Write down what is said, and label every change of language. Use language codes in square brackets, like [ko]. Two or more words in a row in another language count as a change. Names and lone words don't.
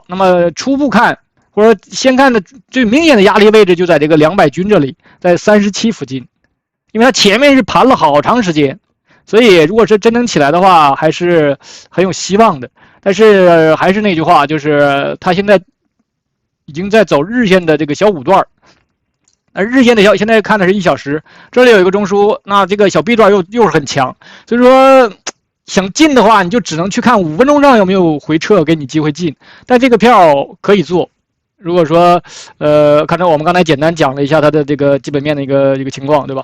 [zh] 那麼初步看或者先看的最明顯的壓力位置就在這個200均這裡，在37附近，因為它前面是盤了好長時間。所以如果是真能起來的話，還是很有希望的。但是還是那句話，就是它現在已經在走日線的這個小5段，而日線的現在看的是1小時，這裡有一個中樞，那這個小 B 段又是很強。所以說想進的話，你就只能去看5分鐘上有沒有回撤，給你機會進。但這個票可以做。如果說看到我們剛才簡單講了一下它的這個基本面的一個情況，對吧？